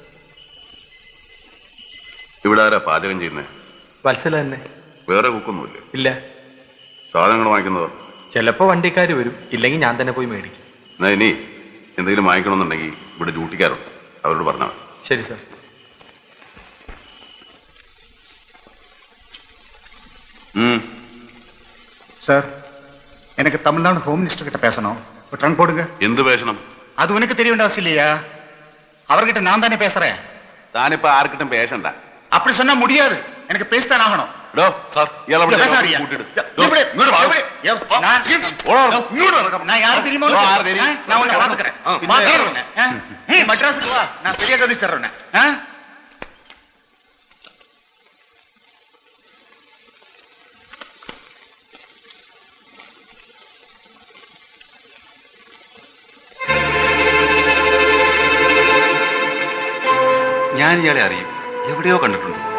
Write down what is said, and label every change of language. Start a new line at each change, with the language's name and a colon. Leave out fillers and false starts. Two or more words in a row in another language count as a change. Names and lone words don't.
Malayalam: ഇവിടെ ആരാ പാചകം ചെയ്യുന്നേ? വത്സല തന്നെ. വേറെ കുക്കൊന്നുമില്ല? ഇല്ല. സാധനങ്ങൾ വാങ്ങിക്കുന്നതോ? ചിലപ്പോ വണ്ടിക്കാര് വരും, ഇല്ലെങ്കിൽ ഞാൻ തന്നെ പോയി മേടിക്കും. എന്നാ ഇനി എന്തെങ്കിലും വാങ്ങിക്കണമെന്നുണ്ടെങ്കിൽ ഇവിടെ ഡ്യൂട്ടിക്കാരുണ്ട്, അവരോട് പറഞ്ഞാൽ മതി. ശരി സാർ.
Tamil: சார், எனக்கு தமிழ்நாடு ஹோம் மினிஸ்டர் கிட்ட பேசணும். ஒரு ட்ரங்க் போடுங்க.
Malayalam: എന്ത് പേശണം?
Tamil: அது உனக்கு தெரிய வேண்டிய அவசியம் இல்லையா? அவர்கிட்ட நான் தானே பேசுறேன்.
Malayalam: താനിപ്പോ ആർക്കിട്ടും പേശണ്ട.
Tamil: அப்படி சொன்னா முடியாது. எனக்கு பேசித்தான் ஆகணும்.
Malayalam: സാർ,
Tamil: நான் யாரு தெரியுமா? நான் உன்னை வளர்க்கிறேன். மட்ராஸுக்கு வா, நான் சரியா கவனிச்சிடுறேன்.
Malayalam: ഞാൻ ഇയാളെ അറിയും, എവിടെയോ കണ്ടിട്ടുണ്ട്.